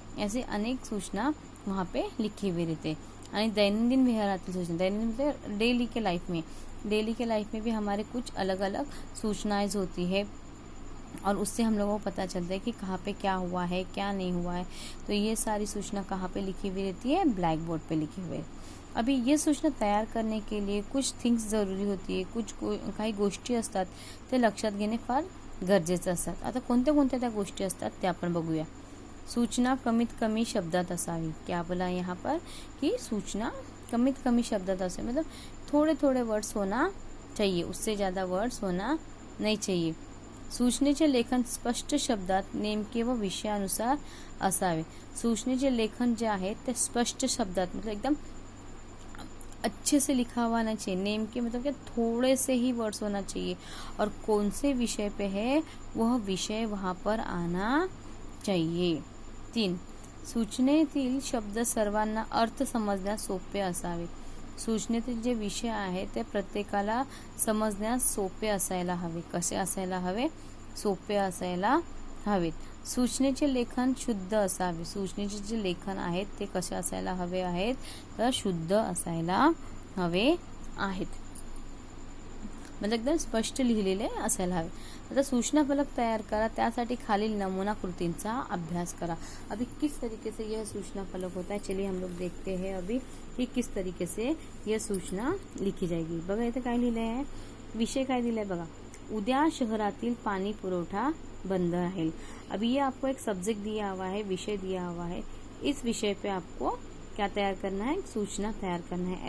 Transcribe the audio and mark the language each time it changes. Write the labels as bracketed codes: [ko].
[hi] ऐसे अनेक सूचना वहाँ पे लिखी हुई रहते। [mr] आणि दैनंदिन व्यवहारातील सूचना, [hi] दैनंदिन मतलब डेली के लाइफ में भी हमारे कुछ अलग अलग सूचनाएं होती है और उससे हम लोगों को पता चलता है कि कहाँ पे क्या हुआ है, क्या नहीं हुआ है। तो ये सारी सूचना कहाँ पे लिखी हुई रहती है, ब्लैक बोर्ड पे लिखी हुई है। अभी ये सूचना तयार करने के लिए कुछ थिंग्स जरूरी होती है, [mr] काही गोष्टी असतात ते लक्षात घेणे फार गरजेचं असतात। आता कोणत्या कोणत्या त्या गोष्टी असतात ते आपण बघूया। सूचना कमीत कमी शब्दात असावी। [hi] क्या बोला यहाँ पर कि [mr] सूचना कमीत कमी शब्दात असावी, [hi] मतलब थोड़े थोड़े वर्ड्स होना चाहिए, उससे ज़्यादा वर्ड्स होना नहीं चाहिए। [mr] सूचनेचे लेखन स्पष्ट शब्दात नेमके व विषयानुसार असावे। सूचनेचे लेखन जे आहे ते स्पष्ट शब्दात, [hi] मतलब एकदम अच्छे से लिखा हुआ ना चाहिए। नेम के मतलब क्या, थोड़े से ही वर्ड्स होना चाहिए और कौन से विषय पे है वह विषय वहाँ पर आना चाहिए। 3. [mr] सूचनेतील शब्द सर्वांना अर्थ समजण्यास सोपे असावे। सूचनेतील जे विषय आहे ते प्रत्येकाला समजण्यास सोपे असायला हवे। कसे असायला हवे? सोपे असायला हवेत। सूचनेचे लेखन शुद्ध असावे। सूचनेचे जे लेखन आहेत ते कसे असायला हवे आहेत, तर शुद्ध असायला हवे आहेत, म्हणजे एकदम स्पष्ट लिहिलेले असायला हवे। आता सूचना फलक तैयार करा, त्यासाठी खालील नमूना कृतींचा अभ्यास करा। [hi] अभी किस तरीके से यह सूचना फलक होता है, चलिए हम लोग देखते हैं अभी कि किस तरीके से यह सूचना लिखी जाएगी। [mr] बघा इथे काय लिहिलं आहे, विषय काय दिलाय बघा, उद्या शहरातील पाणी पुरवठा बंद रहेल। [hi] अभी ये आपको एक सब्जेक्ट दिया हुआ है, विषय दिया हुआ है। इस विषय पे आपको क्या तैयार करना है, सूचना तैयार करना है।